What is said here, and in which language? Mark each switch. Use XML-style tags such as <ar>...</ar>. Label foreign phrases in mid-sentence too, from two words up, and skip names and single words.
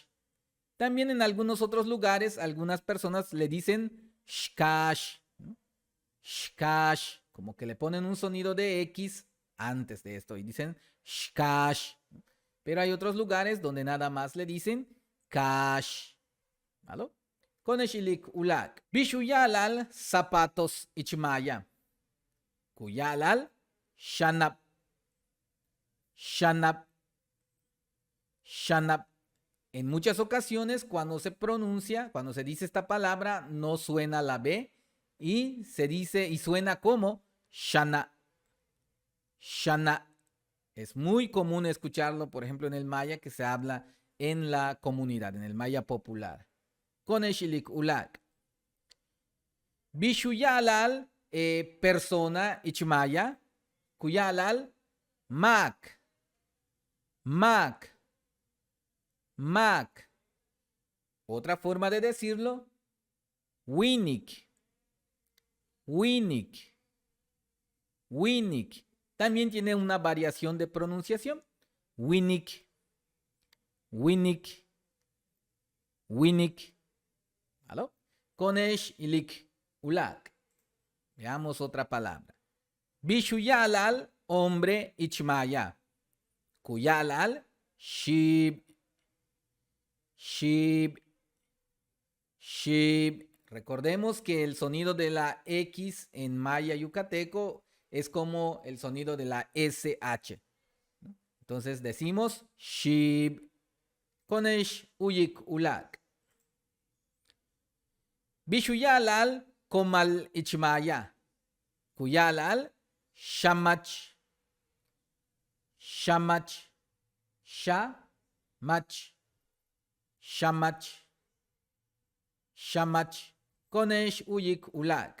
<es>También en algunos otros lugares, algunas personas le dicen shkash. ¿No? Shkash. Como que le ponen un sonido de X antes de esto y dicen shkash. Pero hay otros lugares donde nada más le dicen kash. ¿Vale?</es> <yua>Koneshilik ulak. Bishuyalal zapatos ichmaya. Kuyalal shanap. Shanap. Shanap.</yua> <es>En muchas ocasiones cuando se pronuncia, cuando se dice esta palabra, no suena la B y se dice y suena como shana. Shana. Es muy común escucharlo, por ejemplo, en el maya que se habla en la comunidad, en el maya popular.</es> <yua>Koneshilik ulak. Bishuyalal persona ichmaya. Kuyalal mak. Mak. Mak.</yua> <es>Otra forma de decirlo,</es> <yua>winik, winik, winik.</yua> <es>También tiene una variación de pronunciación.</es> <yua>Winik, winik, winik.</yua> <es>¿Aló?</es> <yua>Konesh ilik ulak.</yua> <es>Veamos otra palabra. Bishuyalal, hombre,</es> <yua>ichmaya. Kuyalal, shib, shib, shib.</yua> <es>Recordemos que el sonido de la X en maya yucateco es como el sonido de la SH. Entonces decimos</es> <yua>shib, konesh uyik ulak. Bishuyalal, komal ichmaya. Kuyalal, shamach, shamach, shamach, shamach, shamach, konesh uyik ulak.</yua>